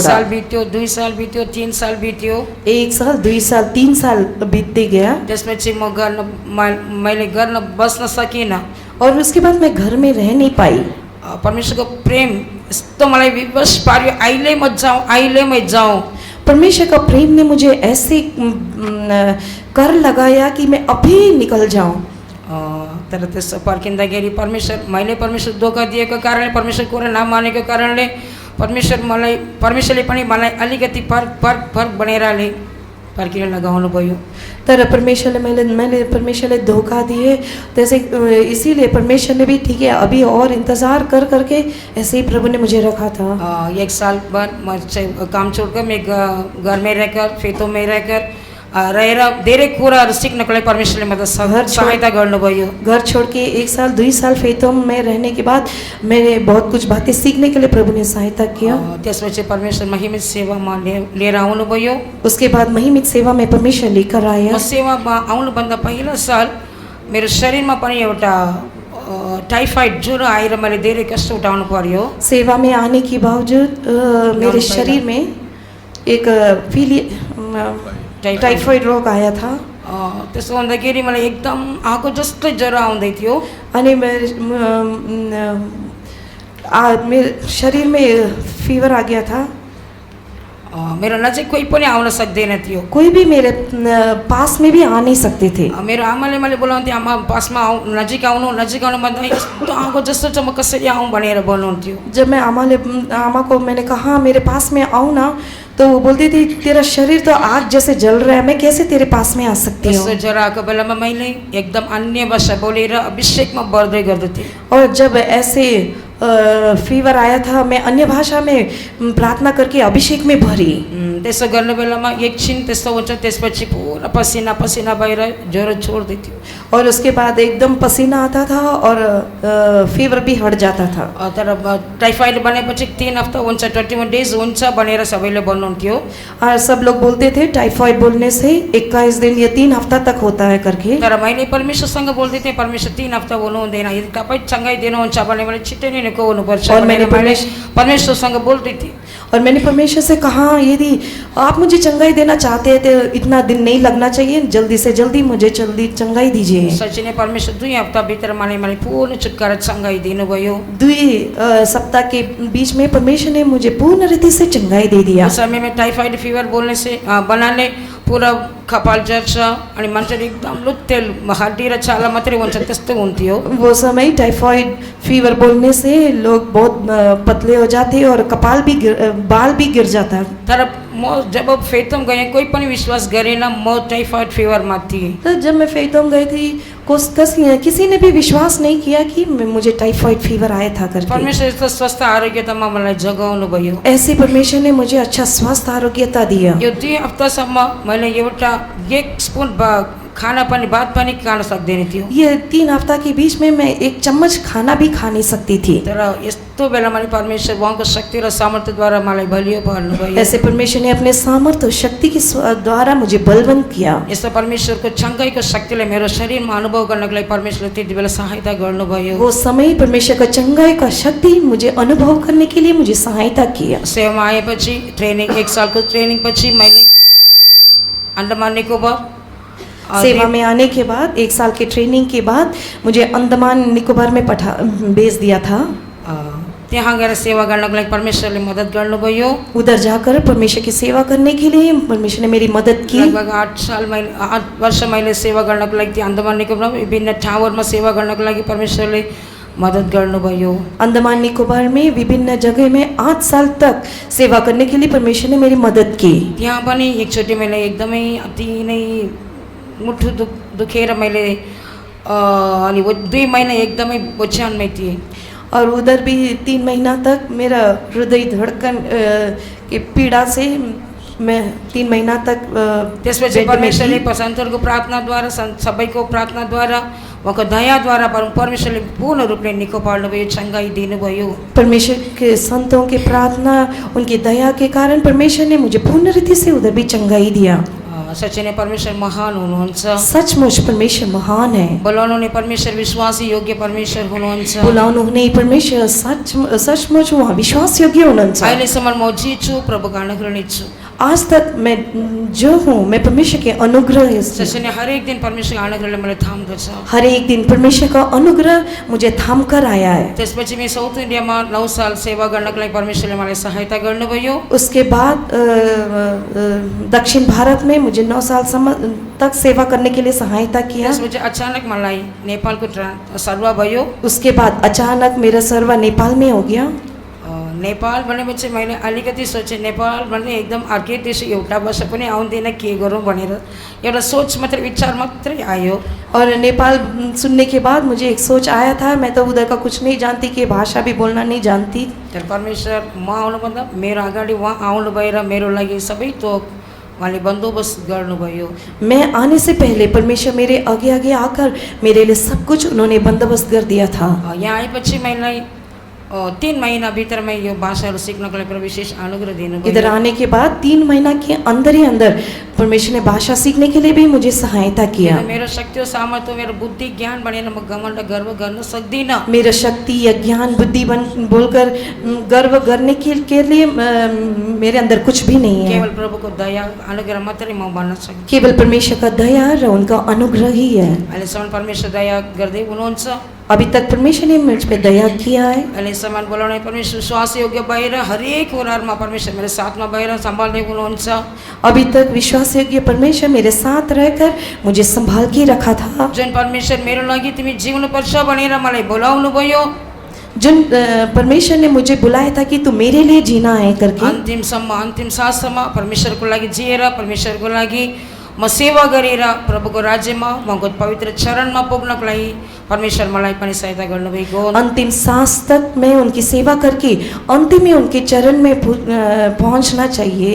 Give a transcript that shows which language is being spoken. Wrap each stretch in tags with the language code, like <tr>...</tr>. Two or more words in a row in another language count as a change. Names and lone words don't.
<ne>साल बित्यो, 2 साल बित्यो, 3 साल बित्यो।</ne> <hi>1 साल, 2 साल, 3 साल बीतते गया।</hi> <ne>त्यसपछि मैले गर्न बस्न सकिनँ।</ne> <hi>और उसके बाद मैं घर में रह नहीं पाई।</hi> <ne>परमेश्वरको प्रेम यस्तो मलाई विवश पार्यो, अहिले म जाउँ, अहिले म जाउँ।</ne> <hi>परमेश्वर का प्रेम ने मुझे ऐसे कर लगाया कि मैं अभी निकल जाऊं।</hi> <ne>तर त्यसो पर्खिँदाखेरि मैले परमेश्वर धोका दिएको कारणले, परमेश्वर कुरा नमानेको कारणले परमेश्वरले पनि मलाई अलिकति फर्क बनाइरहले पर्खिन लगाउनु भयो।</ne> <hi>तर मैंने परमेश्वरले धोखा दिए, जैसे इसीलिए परमेश्वर ने भी ठीक है अभी और इंतज़ार करके ऐसे ही प्रभु ने मुझे रखा था।</hi> <ne>1 साल बाद म</ne> <hi>काम छोड़कर मैं घर में रहकर, फेतो में रहकर</hi> <ne>रहेर धेरै कुराहरू सिक्नको लागि परमेश्वरले मलाई सहायता गर्नुभयो।</ne> <hi>घर छोड़ के 1 साल 2 साल फेतो में रहने के बाद मैंने बहुत कुछ बातें सीखने के लिए प्रभु ने सहायता किया।</hi> <ne>त्यसपछि परमेश्वर महिमित सेवामा लिएर आउनुभयो।</ne> <hi>उसके बाद महिमित सेवा में परमेश्वर लेकर आया।</hi> <ne>म सेवामा आउनुभन्दा पहिलो साल मेरो शरीरमा पनि एउटा टाइफाइड ज्वरो आएर मैले धेरै कष्ट उठाउनु पर्यो।</ne> <hi>सेवा में आने के बावजूद मेरे शरीर में एक टाइफाइड रोग आया था।</hi> <ne>त्यसो हुँदाखेरि मलाई एकदम आगो जस्तो ज्वरो आउँदै थियो।</ne> <hi>अनि मेरे शरीर में फीवर आ गया था।</hi> <ne>मेरो नजिक कोही पनि आउन सक्दैन थियो।</ne> <hi>कोही भी मेरे पास में भी आ नहीं सकते थे।</hi> <ne>मेरो आमाले मैले बोलाउँथे, आमा पासमा नजिक आउनु भन्दा यस्तो आगो जस्तो छ, म कसरी आउँ भनेर भन्नुहुन्थ्यो।</ne> <hi>जब मैं आमा को मैंने कहा मेरे पास में आऊँ ना, तो वो बोलती थी तेरा शरीर तो आग जैसे जल रहा है, मैं कैसे तेरे पास में आ सकती हूँ।</hi> <ne>ज्वरो आएको बेलामा मैले एकदम अन्य भाषा बोलेर अभिषेकमा बढ्दै गर्दथेँ।</ne> <hi>और जब ऐसे फीवर आया था, मैं अन्य भाषा में प्रार्थना करके अभिषेक में भरी।</hi> <ne>त्यसो गर्ने बेलामा एकछिन त्यस्तो हुन्छ, त्यसपछि पुरा पसिना पसिना भएर ज्वरो छोड्दै थियो।</ne> <hi>और उसके बाद एकदम पसीना आता था और फीवर भी हट जाता था।</hi> <ne>तर टाइफाइड बनेपछि 3 हप्ता हुन्छ, 21 डेज हुन्छ भनेर सबैले भन्नुहुन्थ्यो।</ne> <hi>और सब लोग बोलते थे टाइफाइड बोलने से 21 दिन या 3 हफ्ता तक होता है करके।</hi> <ne>तर मैले परमेश्वरसँग बोल्दै थिएँ, परमेश्वर 3 हप्ता हुनु हुँदैन, यदि तपाईँ सँगै दिनुहुन्छ भने मैले छिट्टै नै निको हुनुपर्छ।</ne> <hi>और मैंने</hi> <ne>परमेश्वरसँग बोल्दै थिएँ।</ne> <hi>और मैंने परमेश्वर से कहा यदि आप मुझे चंगाई देना चाहते हैं तो इतना दिन नहीं लगना चाहिए, जल्दी से जल्दी मुझे चंगाई दीजिए।</hi> <ne>साँच्चै नै परमेश्वर 2 हप्ताभित्र मलाई पूर्ण छुटकारा चंगाई दिनुभयो।</ne> <hi>2 सप्ताह के बीच में परमेश्वर ने मुझे पूर्ण रीति से चंगाई दे दिया।</hi> <ne>उस समय में टाइफाइड फीवर बनाने पूरा कपाल झर्छ अनि मान्छे एकदम लुत्तेल हड्डी र छाला मात्रै हुन्छ त्यस्तो हुन्थ्यो।</ne> <hi>वो समय टाइफाइड फीवर बोलने से लोग बहुत पतले हो जाते और बाल भी गिर जाता।</hi> <ne>तर म जब फेतोम गएँ कोही पनि विश्वास गरेन म टाइफाइड फीवरमा थिएँ।</ne> <hi>तो जब मैं फेतोम गई थी किसी ने भी विश्वास नहीं किया कि मुझे टाइफाइड फीवर आया था करके।</hi> <ne>परमेश्वर यस्तो स्वस्थ आरोग्यतामा मलाई जगाउनु भयो।</ne> <hi>ऐसे परमेश्वर ने मुझे अच्छा स्वस्थ आरोग्यता दिया।</hi> <ne>यो 2 हप्तासम्म मैले एउटा 1 स्पुन भात पनि खान सक्दैन थियो।</ne> <hi>ये 3 हफ्ता के बीच में मैं 1 चम्मच खाना भी खा नहीं सकती थी।</hi> <ne>तर यस्तो त्यो बेला मैले परमेश्वर उहाँको शक्ति र सामर्थ्यद्वारा मलाई बलियो पार्नुभयो।</ne> <hi>ऐसे परमेश्वर ने अपने सामर्थ्य और शक्ति के द्वारा मुझे बलवंत किया।</hi> <ne>यस्तो परमेश्वरको चङ्गाइको शक्तिले मेरो शरीरमा अनुभव गर्नको लागि परमेश्वरले त्यति बेला सहायता गर्नुभयो।</ne> <hi>वो समय परमेश्वर का चंगाई का शक्ति मुझे अनुभव करने के लिए मुझे सहायता किया।</hi> <ne>सेवामा आएपछि ट्रेनिङ 1 सालको ट्रेनिङ पछि मैले अन्डमान निकोबार</ne> <hi>सेवा में आने के बाद 1 साल के ट्रेनिंग के बाद मुझे अंडमान निकोबार में भेज दिया था।</hi> <ne>त्यहाँ गएर सेवा गर्नको लागि परमेश्वरले मद्दत गर्नुभयो।</ne> <hi>उधर जाकर परमेश्वर की सेवा करने के लिए परमेश्वर ने मेरी मदद की।</hi> <ne>लगभग 8 वर्ष मैले सेवा गर्नको लागि त्यहाँ अन्डमान निकोबारमा विभिन्न ठाउँहरूमा सेवा गर्नको लागि परमेश्वरले मदद गर्नुभयो।</ne> <hi>अंडमान निकोबार में विभिन्न जगह में 8 साल तक सेवा करने के लिए परमेश्वर ने मेरी मदद की।</hi> <ne>त्यहाँ पनि एकचोटि मैले एकदमै अति नै मुठु दुखेर मैले अनि 2 महिना एकदमै ओछ्यानमै थिएँ।</ne> <hi>और उधर भी 3 महीना तक मेरा हृदय धड़कन की पीड़ा से मैं 3 महीना तक</hi> <ne>त्यसपछि परमेश्वरले सन्तहरूको प्रार्थनाद्वारा सबैको प्रार्थनाद्वारा उहाँको दयाद्वारा परमेश्वरले पूर्ण रूपले निको पार्नुभयो, चङ्गाई दिनुभयो।</ne> <hi>परमेश्वर के संतों की प्रार्थना उनकी दया के कारण परमेश्वर ने मुझे पूर्ण रीति से उधर भी चंगाई दिया।</hi> <ne>सच्चै नै परमेश्वर महान हुनुहुन्छ।</ne> <hi>सचमुच परमेश्वर महान है।</hi> <ne>बोलाउनु नै परमेश्वर विश्वासी योग्य परमेश्वर हुनुहुन्छ। बोलाउनु हुने परमेश्वर सचमुच उहाँ विश्वास योग्य हुनुहुन्छ। अहिलेसम्म म जे छु प्रभुको अनुग्रह छु।</ne> <hi>आज तक मैं जो हूँ मैं परमेश्वर के अनुग्रह</hi> <ne>सच्चै नै हरेक दिन परमेश्वरको अनुग्रहले मलाई थाम्दछ।</ne> <hi>हर एक दिन परमेश्वर का अनुग्रह मुझे थाम कर आया है।</hi> <ne>त्यसपछि मैं साउथ इन्डियामा 9 साल सेवा गर्नको लागि परमेश्वरले मलाई सहायता गर्नुभयो।</ne> <hi>उसके बाद दक्षिण भारत में मुझे 9 साल तक सेवा करने के लिए सहायता किया।</hi> <ne>त्यसपछि अचानक मलाई नेपालको सर्वा भयो।</ne> <hi>उसके बाद अचानक मेरा सर्वा नेपाल में हो गया।</hi> <ne>नेपाल भनेपछि मैले अलिकति सोचेँ नेपाल भने एकदम अर्कै देश, एउटा वर्ष पनि आउँदैन, के गरौँ भनेर एउटा सोच मात्रै विचार मात्रै आयो।</ne> <hi>और नेपाल सुनने के बाद मुझे एक सोच आया था। मैं तो उधर का कुछ नहीं जानती, कि भाषा भी बोलना नहीं जानती।</hi> <ne>तर परमेश्वर म आउनुभन्दा मेरो अगाडि उहाँ आउनु भएर मेरो लागि सबै थोक उहाँले बन्दोबस्त गर्नुभयो।</ne> <hi>मैं आने से पहले परमेश्वर मेरे आगे आगे आकर मेरे लिए सब कुछ उन्होंने बंदोबस्त कर दिया था।</hi> <ne>यहाँ आएपछि मलाई 3 महीना भित्रमा यो भाषाहरू सिक्नको लागि विशेष अनुग्रह दिनुभयो।</ne> <hi>इधर आने के बाद 3 महीना के अंदर ही अंदर परमेश्वर ने भाषा सीखने के लिए भी मुझे सहायता किया।</hi> <ne>मेरो शक्ति और सामर्थ्य, मेरो बुद्धि ज्ञान भनेर म घमण्ड गर्व गर्न सक्दिनँ।</ne> <hi>मेरा शक्ति या ज्ञान बुद्धि बोलकर गर्व करने के लिए मेरे अंदर कुछ भी नहीं है।</hi> <ne>केवल प्रभुको दया अनुग्रह मात्रै म भन्न सक्छु।</ne> <hi>केवल परमेश्वर का दया र उनका अनुग्रह ही है।</hi> <ne>अहिलेसम्म परमेश्वर दया गर्दै हुनुहुन्छ।</ne> <hi>अभी तक परमेश्वर ने मुझ पे दया किया है।</hi> <ne>अहिलेसम्म बोलाउने परमेश्वर विश्वास योग्य भएर हरेक कुरामा परमेश्वर मेरो साथमा भएर सम्हाल्दै हुनुहुन्छ।</ne> <hi>अभी तक विश्वास योग्य परमेश्वर मेरे साथ रहकर मुझे संभाल के रखा था।</hi> <ne>जुन परमेश्वर मेरो लागि तिमी जिउनु पर्छ भनेर मलाई बोलाउनु भयो,</ne> <hi>जिन परमेश्वर ने मुझे बुलाया था कि तू मेरे लिए जीना है करके,</hi> <ne>अन्तिमसम्म अन्तिम साससम्म परमेश्वरको लागि जिएर परमेश्वरको लागि म सेवा गरेर प्रभुको राज्यमा उहाँको पवित्र चरणमा पुग्नको लागि परमेश्वर मलाई पनि सहायता गर्नुभएको।</ne> <hi>अंतिम सांस तक मैं उनकी सेवा करके अंतिम में उनके चरण में पहुंचना चाहिए।</hi>